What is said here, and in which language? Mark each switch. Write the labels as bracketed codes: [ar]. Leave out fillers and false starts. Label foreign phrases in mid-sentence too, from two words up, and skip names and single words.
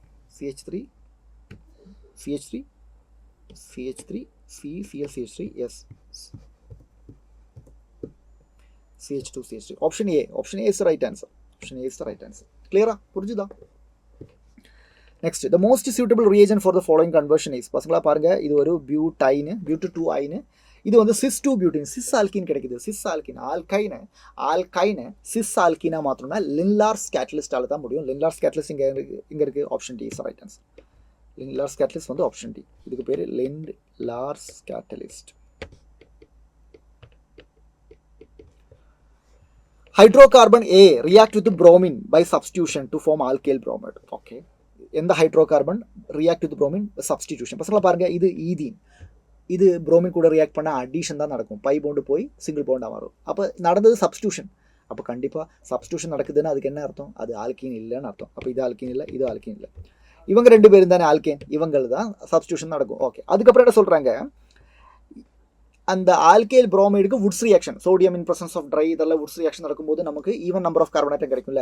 [en] Cl CH3 yes CH2 CH3 option A is the right answer clear புரிஞ்சுதா next the most suitable reagent for the following conversion is [ta] பசங்களா பாருங்க இது ஒரு butyl-2 ஐன் இது வந்து [en] cis2 butene cis alkene [ta] கிடைக்குது [en] cis alkene alkyne cis alkene [ta] மாத்தணும்னா [en] Lindlar's catalystால [ta] தான் முடியும் [en] Lindlar's catalyst [ta] இங்க இருக்கு [en] option D is right answer Lindlar's catalyst [ta] வந்து [en] option D [ta] இதுக்கு பேரு [en] Lindlar's catalyst hydrocarbon A react with bromine by substitution to form alkyl bromide okay எந்த hydrocarbon react with bromine substitution [ta] பசங்களா பாருங்க இது ஈதீன் இது புரோமின் கூட ரியாக்ட் பண்ண அடிஷன் தான் நடக்கும் [en] pi bond [ta] போய் [en] single bondஆ [ta] மாறும் அப்போ நடந்தது சப்ஸ்டியூஷன் அப்போ கண்டிப்பாக சப்ஸ்டியூஷன் நடக்குதுன்னா அதுக்கு என்ன அர்த்தம் அது ஆல்கீன் இல்லைன்னு அர்த்தம் அப்போ இது ஆல்கீன் இல்லை இது ஆல்கீன் இல்லை இவங்க ரெண்டு பேரும் தானே ஆல்கேன் இவங்கள் தான் சப்ஸ்டியூஷன் நடக்கும் ஓகே அதுக்கப்புறம் என்ன சொல்கிறாங்க அந்த [en] alkyl bromideக்கு Wurtz reaction, sodium in presence of dry, [ta] இதெல்லாம் [en] Wurtz reaction [ta] நடக்கும்போது நமக்கு [en] even number of carbon atom [ta] கிடைக்கும்ல.